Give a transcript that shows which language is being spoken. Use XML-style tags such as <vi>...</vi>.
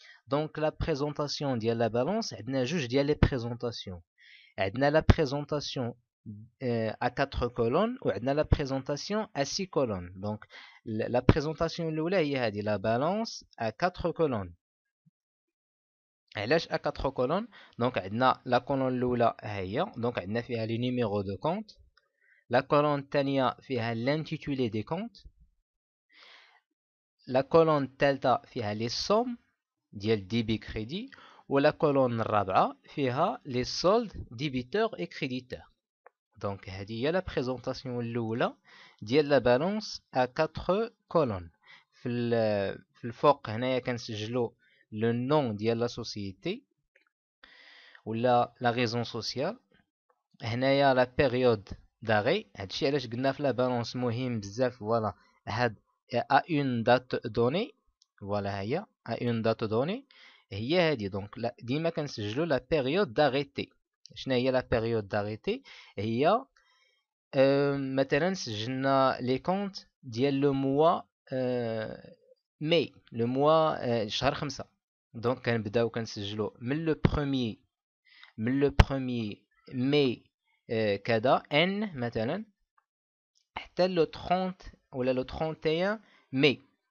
<fr>Donc la présentation</fr> <ar>ديال</ar> <fr>la balance</fr> <ar>عندنا جوج ديال</ar> <fr>les présentations.</fr> <ar>عندنا</ar> <fr>la présentation à 4 colonnes</fr> <ar>وعندنا</ar> <fr>la présentation à 6 colonnes. Donc la présentation</fr> <ar>الأولى هي هذه</ar> <fr>la balance à 4 colonnes.</fr> <ar>علاش</ar> <fr>à 4 colonnes؟</fr> <ar>دونك عندنا</ar> <fr>la colonne</fr> <ar>الأولى هي، دونك عندنا فيها</ar> <fr>les numéros de compte. La colonne</fr> <ar>الثانية فيها</ar> <fr>l'intitulé des comptes. La colonne</fr> <ar>الثالثة فيها</ar> <fr>les sommes</fr> <ar>ديال</ar> <fr>débit crédit.</fr> <ar>ولا</ar> <fr>colonne</fr> <ar>الرابعة فيها</ar> <fr>les soldes débiteurs et créditeurs.</fr> <ar>دونك هذه هي</ar> <fr>la présentation</fr> <ar>الأولى ديال</ar> <fr>la balance à 4 colonnes.</fr> <ar>في الفوق هنايا كنسجلو</ar> <fr>le nom</fr> <ar>ديال</ar> <fr>la société</fr> <ar>ولا</ar> <fr>la raison sociale.</fr> <ar>هنايا</ar> <fr>la période d'arrêt.</fr> <ar>هادشي علاش قلنا في</ar> <fr>la balance</fr> <ar>مهم بزاف. فوالا هاد</ar> <fr>à une date donnée،</fr> <ar>فوالا هي</ar> <fr>à une date donnée</fr> <ar>هي هادي. دونك ديما كنسجلو</ar> <fr>la période d'arrêté.</fr> <ar>شنو هي la période d'arrêté؟ هي مثلا سجلنا لي كونت ديال لو موا ماي، لو موا شهر 5. دونك كنبداو كنسجلو من لو بروميي ماي كذا ان مثلا حتى لو 30 ولا لو 31 ماي.</ar>